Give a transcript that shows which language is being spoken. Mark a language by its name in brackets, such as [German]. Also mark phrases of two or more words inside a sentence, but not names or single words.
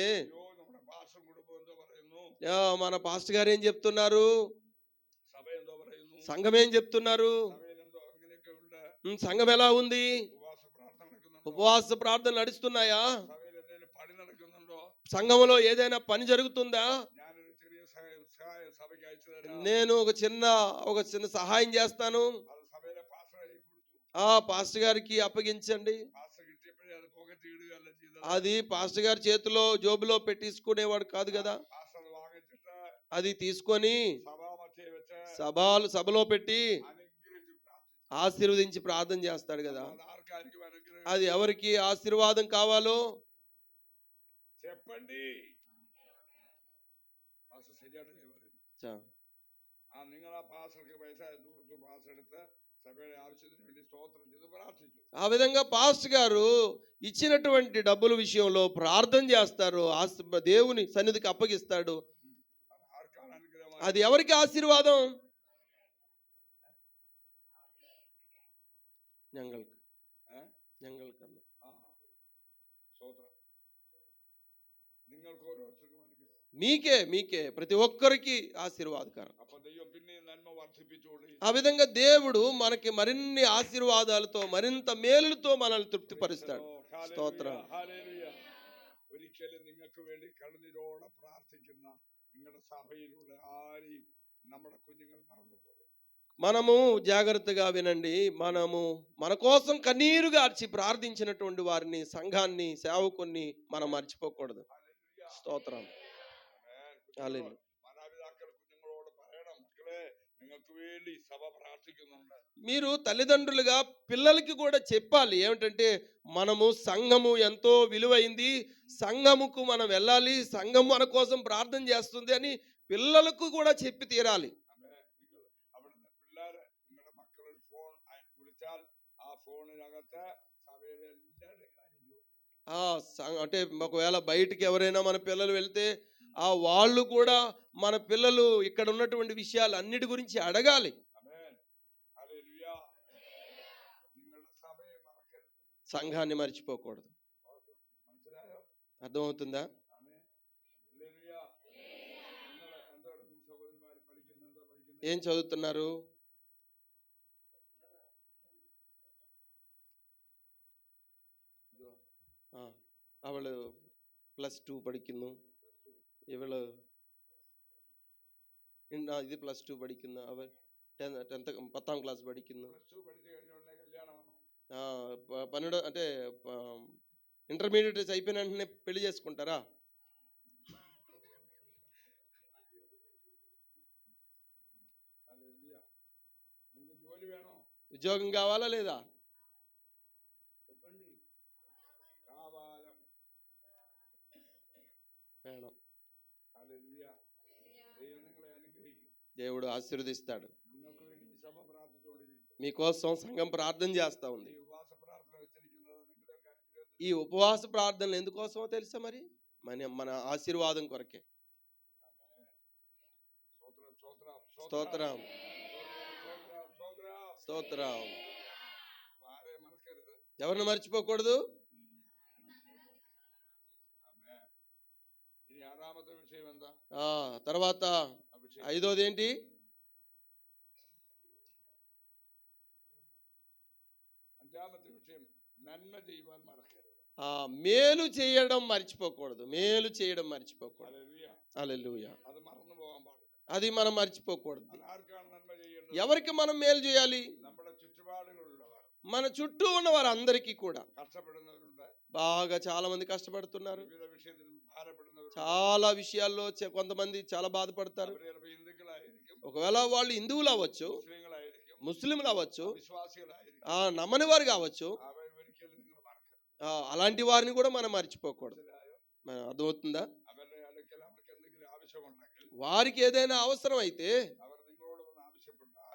[Malayalam] അയ്യോ നമ്മുടെ പാസ്റ്റർ കുടുംബം എന്തോ പറയുന്നു, [Telugu] మన పాస్టర్ గారు ఏం చెప్తున్నారు, [Malayalam] സഭ എന്തോ പറയുന്നു, [Telugu] సంఘం ఏం చెప్తున్నారు, [Malayalam] സഭയിൽ എന്തോ അങ്ങനെയൊക്കെ ഉണ്ട്, [Telugu] సంఘం ఎలా ఉంది, [Malayalam] ഉപവാസ പ്രാർത്ഥന നടക്കുന്നുണ്ടോ, [Telugu] ఉపవాస ప్రార్థన నడుస్తున్నాయా, [Malayalam] സഭയിൽ എന്തെങ്കിലും പണി നടക്കുന്നുണ്ടോ, [Telugu] సంఘంలో ఏదైనా పని జరుగుతుందా, [Malayalam] ഞാനൊരു ചെറിയ സഹായം സഭയ്ക്ക് അയച്ചു തരാം, [Telugu] నేను ఒక చిన్న సహాయం చేస్తాను, [Malayalam] അത് സഭയിലെ പാസ്റ്റർ കൈ കൊടുത്തു. [Telugu] పాస్టర్ గారికి అప్పగించండి. [Malayalam] പാസ്റ്റർ കിട്ടിയപ്പോഴേ അത് പോക്കറ്റ് ഇടുകയല്ല ചെയ്തത്. [Telugu] అది పాస్టర్ గారి చేతిలో జోబులో పెట్టించుకునేవాడు కాదు కదా. [Malayalam] പാസ്റ്റർ അത് വാങ്ങിച്ചിട്ട് [Telugu] అది తీసుకొని [Malayalam] സഭാമധ്യേ വെച്ച് [Telugu] సభలో పెట్టి [Malayalam] അനുഗ്രഹിച്ച് പ്രാർത്ഥിച്ചു. [Telugu] ఆశీర్వదించి ప్రార్థన చేస్తాడు కదా. [Malayalam] അത് ആർക്കായിരിക്കും അനുഗ്രഹം? [Telugu] అది ఎవరికి ఆశీర్వాదం కావాలో చెప్పండి. [Malayalam] പാസ്റ്റർ ശരിയായിട്ട് പറയുന്നു. [Telugu] చ- [Malayalam] നിങ്ങൾ ആ പാസ്റ്റർക്ക് പൈസ കൊടുത്തു, പാസ്റ്റർ എടുത്ത് സഭയുടെ ആവശ്യത്തിന് വേണ്ടി സ്തോത്രം ചെയ്ത് പ്രാർത്ഥിച്ചു. [Telugu] ఆ విధంగా పాస్టర్ గారు ఇచ్చినటువంటి డబ్బుల విషయంలో ప్రార్థన చేస్తారు, దేవుని సన్నిధికి అప్పగిస్తాడు. [Malayalam] അത് ആർക്കാണ് അനുഗ്രഹം? [Telugu] అది ఎవరికి ఆశీర్వాదం? [Malayalam] ഞങ്ങൾക്ക് ഞങ്ങൾക്കന്ന് ആ സ്തോത്രം. നിങ്ങൾക്ക് ഓരോരുത്തർക്കും അനുഗ്രഹം. [Telugu] మీకే ప్రతి ఒక్కరికి ఆశీర్వాదకరం. [Malayalam] അപ്പൊ ദൈവം പിന്നെ നന്മ വർദ്ധിപ്പിച്ചോളി. [Telugu] ఆ విధంగా దేవుడు మనకి మరిన్ని ఆశీర్వాదాలతో మరింత మేలులతో మనల్ని తృప్తిపరుస్తాడు. [Malayalam] സ്തോത്രം. ഹല്ലേലൂയ. ഒരിക്കലും നിങ്ങൾക്ക് വേണ്ടി കണ്ണീരോടെ പ്രാർത്ഥിക്കുന്ന നിങ്ങളുടെ സഭയിലുള്ള ആരെയും നമ്മുടെ കുഞ്ഞുങ്ങൾ മറന്നുപോകും. [Telugu] మనము జాగ్రత్తగా వినండి. మనము మన కోసం కన్నీరు గార్చి ప్రార్థించినటువంటి వారిని, సంఘాన్ని, సేవకుని మనం మర్చిపోకూడదు. స్తోత్రం. హల్లెలూయా. [Malayalam] മാതാപിതാക്കൾ കുഞ്ഞുങ്ങളോട് പറയണം, മക്കളെ നിങ്ങൾക്ക് വേണ്ടി സഭ പ്രാർത്ഥിക്കുന്നുണ്ട്. [Telugu] మీరు తల్లిదండ్రులుగా పిల్లలకి కూడా చెప్పాలి. ఏమిటంటే మనము సంఘము ఎంతో విలువైంది, సంఘముకు మనం వెళ్ళాలి, సంఘం మన కోసం ప్రార్థన చేస్తుంది అని పిల్లలకు కూడా చెప్పి తీరాలి. [Malayalam] നിങ്ങൾ അവിടുന്ന് പിള്ളേര് നിങ്ങളുടെ മക്കളൊരു ഫോൺ വിളിച്ചാൽ ആ ഫോണിനകത്ത് സഭയിലെ എല്ലാവരുടെയും കാര്യം [Telugu] అంటే ఒకవేళ బయటికి ఎవరైనా మన పిల్లలు వెళ్తే వాళ్ళు కూడా మన పిల్లలు ఇక్కడ ఉన్నటువంటి విషయాలు అన్నిటి గురించి అడగాలి. [Malayalam] ആമേൻ. ഹല്ലേലൂയ. നിങ്ങളുടെ സഭയെ മറക്കരുത്. [Telugu] సంఘాన్ని మర్చిపోకూడదు. [Malayalam] മനസ്സിലായോ? [Telugu] అర్థమవుతుందా? [Malayalam] ആമേൻ. ഹല്ലേലൂയ. എന്താ സഹോദരന്മാർ പഠിക്കുന്നത്? [Telugu] ఏం చదువుతున్నారు? [Malayalam] ആ, അവള് +2 പഠിക്കുന്നു. ഇവള് ഇത് +2 പഠിക്കുന്നു. അവൻ 10th ക്ലാസ് പഠിക്കുന്നു. പ്ലസ് ടു പഠിച്ചു കഴിഞ്ഞ ഉടനെ കല്യാണമാണോ? [Telugu] పన్నెండో అంటే ఇంటర్మీడియట్ అయిపోయిన వెంటనే పెళ్లి చేసుకుంటారా? [Malayalam] ഹല്ലേലൂയ. നിങ്ങൾക്ക് ജോലി വേണോ? [Telugu] ఉద్యోగం కావాలా లేదా? చెప్పండి. కావాలం. [Malayalam] వేണം. [Telugu] హల్లెలూయ. [Malayalam] ദൈവം നിങ്ങളെ അനുഗ്രഹിക്കും. [Telugu] దేవుడు ఆశీర్వదిస్తాడు. [Malayalam] നിങ്ങൾക്ക് വേണ്ടി ഈ సభ പ്രാർത്ഥിച്ചുകൊണ്ടിരിക്കും. [Telugu] మీకోసం సంఘం ప్రార్థన చేస్తా ఉంది. [Malayalam] ഈ ఉపവാസ പ്രാർത്ഥന വെച്ചിരിക്കുന്നത് നിങ്ങളുടെ അനുഗ്രഹത്തിൽ. [Telugu] ఈ ఉపవాస ప్రార్థనలు ఎందుకోసమో తెలుసా? మరి మన ఆశీర్వాదం కొరకే. స్తోత్రం స్తోత్రం స్తోత్రం స్తోత్రం. స్తోత్రం. వారే మనకరు. ఎవరిని మర్చిపోకూడదు. ఆమేన్. ఇని ఆరామత విషయం ఎంత? తర్వాత ఐదోది ఏంటి? [Malayalam] അഞ്ചാമത്തെ വിഷയം നന്മ ചെയ്യുവാൻ മറക്കരുത്. [Telugu] మేలు చేయడం మర్చిపోకూడదు. మేలు చేయడం మర్చిపోకూడదు. [Malayalam] ഹല്ലേലൂയ. [Telugu] హల్లెలూయా. [Malayalam] അത് മറന്നു പോകാൻ പാടില്ല. [Telugu] అది మనం మర్చిపోకూడదు. [Malayalam] അത് ആർക്കാണ് നന്മ ചെയ്യേണ്ടത്? [Telugu] ఎవరికి మనం మేలు చేయాలి? [Malayalam] നമ്മുടെ ചുറ്റുപാടുകളുള്ളവർ, [Telugu] మన చుట్టూ ఉన్న వారందరికీ కూడా. [Malayalam] കഷ്ടപ്പെടുന്നവരുണ്ട്, [Telugu] బాగా చాలా మంది కష్టపడుతున్నారు. [Malayalam] വിവിധ വിഷയത്തിൽ ഭാരപ്പെടുന്നവരുണ്ട്. [Telugu] చాలా విషయాల్లో కొంతమంది చాలా బాధపడతారు. [Malayalam] അവർ ചിലപ്പോൾ ഹിന്ദുക്കളായിരിക്കും, [Telugu] ఒకవేళ వాళ్ళు హిందువులు అవ్వచ్చు, [Malayalam] മുസ്ലിങ്ങളായിരിക്കും, [Telugu] ముస్లింలు అవ్వచ్చు, [Malayalam] വിശ്വാസികളായിരിക്കും. [Telugu] నమ్మని వారు కావచ్చు. [Malayalam] അവർ ഒരിക്കലും നിങ്ങൾ മറക്കരുത്. [Telugu] అలాంటి వారిని కూడా మనం మర్చిపోకూడదు. [Malayalam] മനസ്സിലായോ? [Telugu] అర్థమవుతుందా? [Malayalam] അവരുടെ അടുക്കൽ അവർക്ക് എന്തെങ്കിലും ആവശ്യമുണ്ടെങ്കിൽ [Telugu] వారికి ఏదైనా అవసరం అయితే [Malayalam] അവർ നിങ്ങളോട് വന്ന് ആവശ്യപ്പെട്ടാൽ